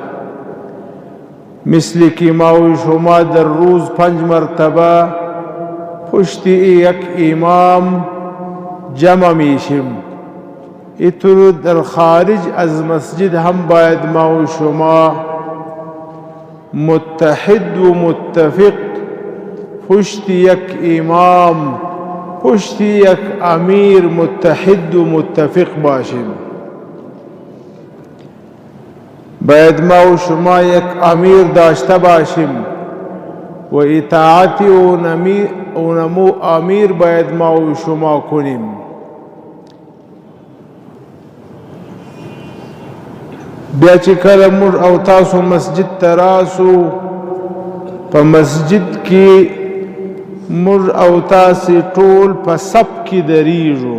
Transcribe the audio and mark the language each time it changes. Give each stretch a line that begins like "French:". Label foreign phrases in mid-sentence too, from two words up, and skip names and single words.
Persian: مثل که ما و شما در روز 5 مرتبه پشت یک امام جمع میشیم، اینطور در خارج از مسجد هم باید ما و شما متحد و متفق پشت یک امام، پشت یک امیر متحد و متفق باشیم. باید ما و شما یک امیر داشته باشیم و اطاعت اونمو امیر باید ما و شما کنیم.
Pashto: بیا چې کله موږ او تاسو مسجد ته راسو، په مسجد کې موږ او تاسو ټول په صف کې دریږو.